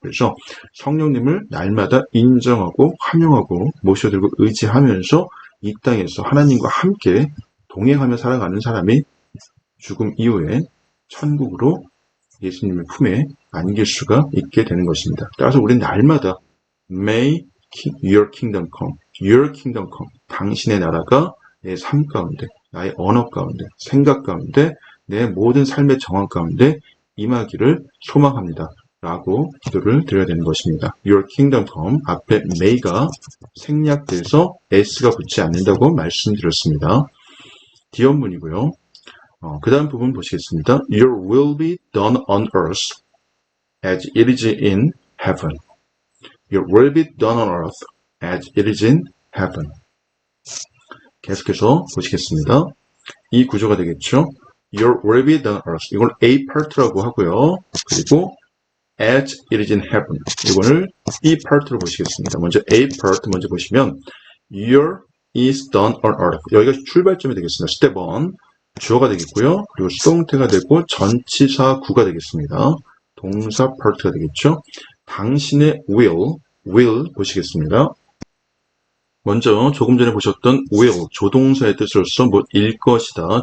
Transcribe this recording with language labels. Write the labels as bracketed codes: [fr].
[ko] 그래서 성령님을 날마다 인정하고 환영하고 모셔들고 의지하면서 이 땅에서 하나님과 함께 동행하며 살아가는 사람이 죽음 이후에 천국으로 예수님의 품에 안길 수가 있게 되는 것입니다. [en] 따라서 우리는 날마다 May your kingdom come, your kingdom come. [ko] 당신의 나라가 내 삶 가운데, 나의 언어 가운데, 생각 가운데, 내 모든 삶의 정황 가운데 임하기를 소망합니다. 라고 기도를 드려야 되는 것입니다. Your kingdom come 앞에 may가 생략돼서 s가 붙지 않는다고 말씀드렸습니다. 디언문이고요. 그 다음 부분 보시겠습니다. [en] Your will be done on earth as it is in heaven. Your will be done on earth as it is in heaven. [ko] 계속해서 보시겠습니다. 이 구조가 되겠죠. [en] Your will be done on earth. [ko] 이걸 A part라고 하고요. [en] 그리고 as it is in heaven. [ko] 이거를 B part로 보시겠습니다. [en] 먼저 A part 먼저 보시면 Your is done on earth. [ko] 여기가 출발점이 되겠습니다. 스텝 1. 주어가 되겠고요. 그리고 수동태가 되고 전치사 구가 되겠습니다. 동사 part가 되겠죠. 당신의 will 보시겠습니다. 먼저 조금 전에 보셨던 will, 조동사의 뜻으로서 일 것이다.